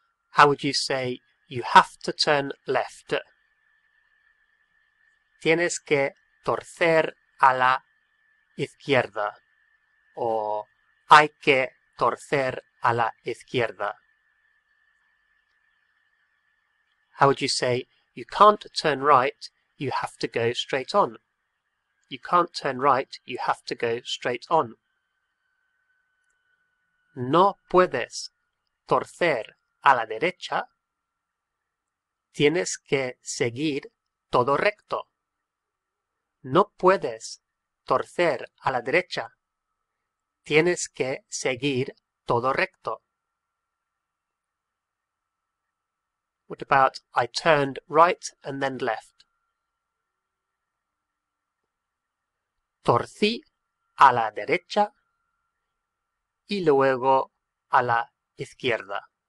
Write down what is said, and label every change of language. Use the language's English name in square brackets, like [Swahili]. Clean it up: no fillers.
[English] How would you say you have to turn left? [Spanish] Tienes que torcer a la izquierda. O hay que torcer a la izquierda. [English] How would you say you can't turn right, you have to go straight on? You can't turn right, you have to go straight on. [Spanish] No puedes torcer a la derecha, tienes que seguir todo recto. No puedes torcer a la derecha, tienes que seguir todo recto. [English] What about I turned right and then left? [Spanish] Torcí a la derecha y luego a la izquierda.